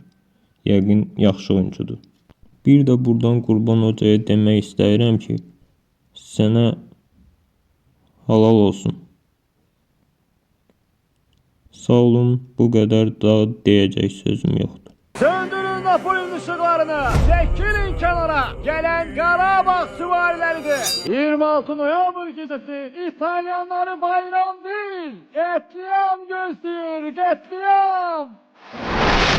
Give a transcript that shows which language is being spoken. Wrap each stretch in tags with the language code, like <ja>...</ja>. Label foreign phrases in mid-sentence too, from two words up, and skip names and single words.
<az>Yəqin yaxşı oyuncudur. Bir də buradan Qurban Hocaya demək istəyirəm ki, sənə halal olsun. Sağ olun, bu qədər daha deyəcək sözüm yoxdur.</az> <tr>Söndürün Napoli'nin ışıklarını. Çekilin kenara. Gelen Qarabağ süvariləridir. 26 Noyabr gecesi İtalyanları bayram değil, katliam gösterir, katliam.</tr>